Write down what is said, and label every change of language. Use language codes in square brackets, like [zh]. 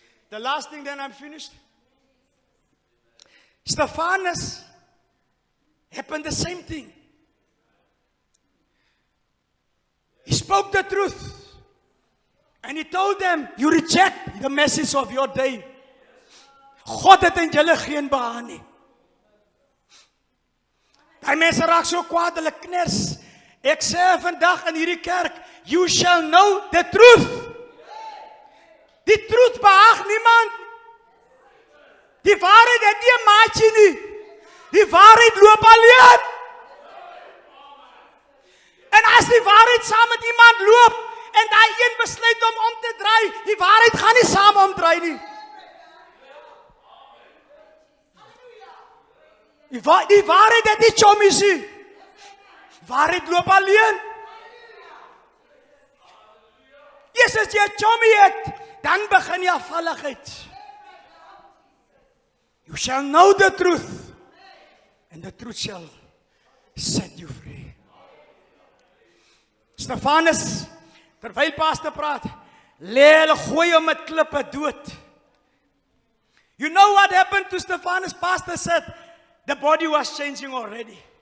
[en] The last thing, then I'm finished. Stephanus happened the same thing. He spoke the truth. And he told them, you reject the message of your day. [af] God het in julle geen behaag nie. Die mense raak so kwaad, hulle kners. Ek sê vandag in hierdie kerk, [en] you shall know the truth. [af] Die truth behaag niemand. Die waarheid het nie 'n maatjie nie. Die waarheid loop alleen. En as die waarheid saam met iemand loop, en daai een besluit om te draai, die waarheid gaan nie saam omdraai nie. Die waarheid het nie chommies nie. Waarheid loop alleen. Eers as jy 'n chommie het, dan begin jy afvalligheid. [en] You shall know the truth, and the truth shall set you free. [af] Stephanus, terwyl pastor praat, hulle gooi hom met klippe dood. [en] You know what happened to Stephanus? Pastor said the body was changing already.